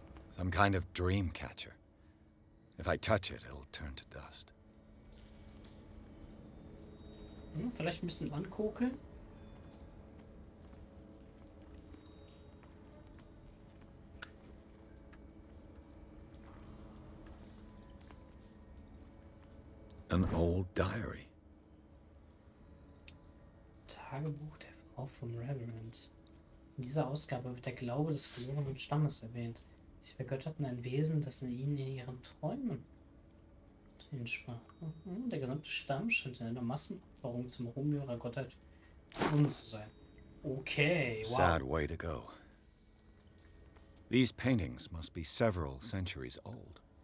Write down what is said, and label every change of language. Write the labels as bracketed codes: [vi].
[en] Some kind of dream catcher. If I touch it, it'll turn to dust. [de] Vielleicht ein bisschen ankokeln. [en] An old diary. [de] Tagebuch der Frau vom Reverend. In dieser Ausgabe wird der Glaube des verlorenen Stammes erwähnt. Sie vergötterten ein Wesen, das in ihnen in ihren Träumen hinsprach. Der gesamte Stamm scheint in einer Massenopferung zum Ruhm ihrer Gottheit verschwunden zu sein. [en] Okay, wow. Sad way to go. These paintings must be several centuries old.